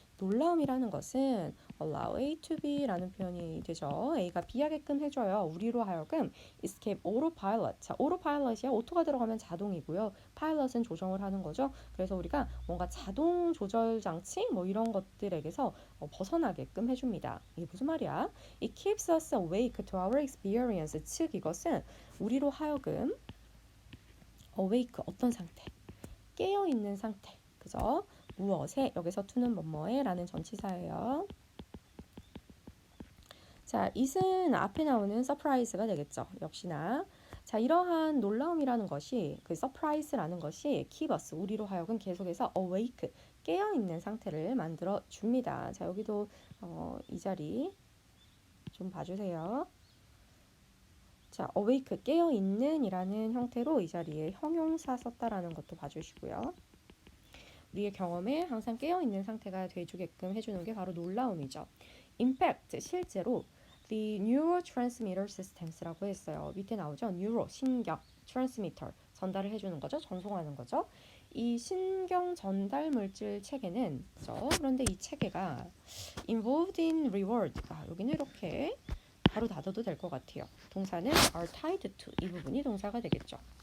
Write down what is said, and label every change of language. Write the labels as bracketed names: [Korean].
[Korean] 놀라움이라는 것은 [English] allow A to B [Korean] 라는 표현이 되죠. A가 B하게끔 해줘요. 우리로 하여금 [English] escape autopilot. [Korean] 자, autopilot이야. 오토가 들어가면 자동이고요. pilot은 조정을 하는 거죠. 그래서 우리가 뭔가 자동 조절 장치 뭐 이런 것들에게서 벗어나게끔 해줍니다. 이게 무슨 말이야? [English] It keeps us awake to our experience. [Korean] 즉 이것은 우리로 하여금 awake 어떤 상태? 깨어 있는 상태. 그죠? 무엇에 여기서 to는 뭐뭐에 라는 전치사예요. 자, it은 앞에 나오는 surprise가 되겠죠. 역시나. 자, 이러한 놀라움이라는 것이 그 surprise라는 것이 [English] keep us [Korean] 우리로 하여금 계속해서 awake 깨어 있는 상태를 만들어 줍니다. 자, 여기도 이 자리 좀 봐주세요. 자, awake 깨어 있는이라는 형태로 이 자리에 형용사 썼다라는 것도 봐주시고요. 우리의 경험에 항상 깨어 있는 상태가 돼주게끔 해주는 게 바로 놀라움이죠. [English] In fact, [Korean] 실제로 [English] the neurotransmitter systems라고 했어요. [Korean] 밑에 나오죠. neuro, 신경, transmitter, 전달을 해주는 거죠. 전송하는 거죠. 이 신경 전달 물질 체계는 그죠? 그런데 이 체계가 [English] involved in reward. [Korean] 여기는 이렇게 바로 닫아도 될 것 같아요. 동사는 [English] are tied to [Korean] 이 부분이 동사가 되겠죠.